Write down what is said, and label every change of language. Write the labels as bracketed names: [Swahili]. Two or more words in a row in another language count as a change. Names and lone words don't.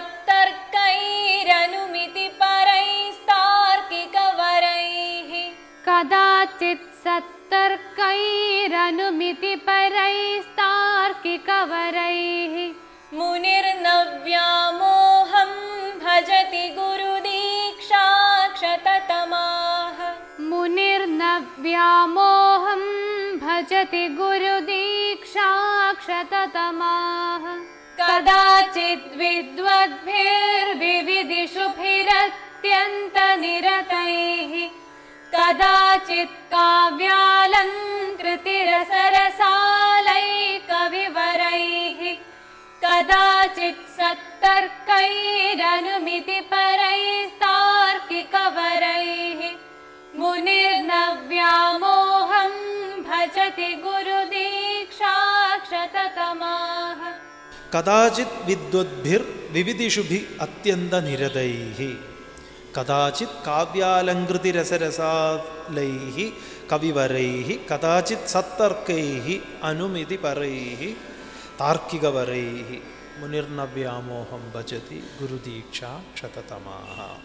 [Sanskrit] സത്തർക്കൈരനുമിതിപരൈസ്താർക്കികവരൈഃ കദാചിത് സത്തർക്കൈരനുമിതിപരൈസ്താർക്കികവരൈഃ മുനിർനവ്യാമോഹം ഭജതി ഗുരുദീക്ഷാക്ഷതതമാഃ മുനിർനവ്യാമോഹം ഭജതി ഗുരുദീക്ഷാക്ഷതതമാഃ कदाचित् विद्वद्भिर्विविधिषुभिरत्यन्तनिरतैः कदाचित् काव्यालङ्कृतिरसरसालैकविवरैः कदाचित् सत्तर्कैरनुमितिपरैस्तार्किकवरैः मुनिर्नव्यामोहं भजति गुरुदीक्षाक्षततमाः കദാചിത് വിദ്വദ്ഭിർ വിവിധിഷുഭി അത്യന്തനിരതൈഹി കദാചിത് കാവ്യാലങ്കൃതിരസരസാലൈഹി കവിവരൈഹി കദാചിത് സത്തർക്കൈഹി അനുമിതിപരൈഹി താർക്കികവരൈഹി മുനിർനവ്യാമോഹം ഭജതി ഗുരുദീക്ഷാ ക്ഷതതമാഃ.